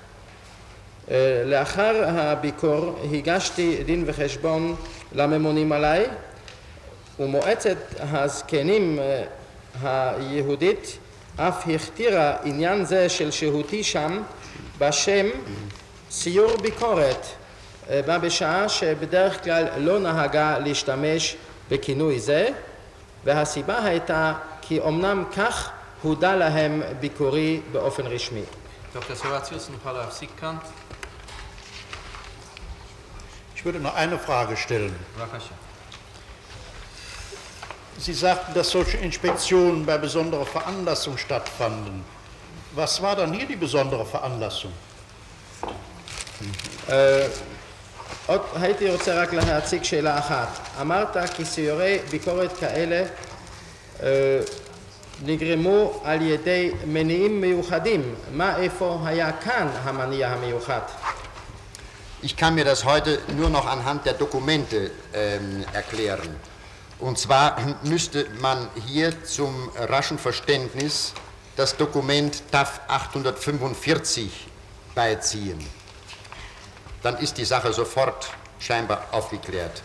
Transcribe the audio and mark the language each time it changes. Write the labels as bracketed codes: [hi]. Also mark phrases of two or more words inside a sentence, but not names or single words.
[he] לאחר הביקור הגשתי דין וחשבון לממונים עליי, ומועצת הזקנים היהודית אף הכתירה עניין זה של שהותי שם בשם סיור ביקורת, בה בשעה שבדרך כלל לא נהגה להשתמש בכינוי זה, והסיבה הייתה כי אמנם כך הודע להם ביקורי באופן רשמי. [de] Dr. Servatius, ein paar Sikkan. Ich würde noch eine Frage stellen. [he] בבקשה. [de] Sie sagten, dass solche Inspektionen bei besonderer Veranlassung stattfanden. Was war dann hier die besondere Veranlassung? [he] עוד הייתי רוצה רק להציג שאלה אחת. אמרת כי סיורי ביקורת כאלה נגרמו על ידי מניעים מיוחדים. מה איפה היה כאן המניע המיוחד? [de] Ich kann mir das heute nur noch anhand der Dokumente erklären. Und zwar müsste man hier zum raschen Verständnis das Dokument TAF 845 beiziehen. Dann ist die Sache sofort scheinbar aufgeklärt.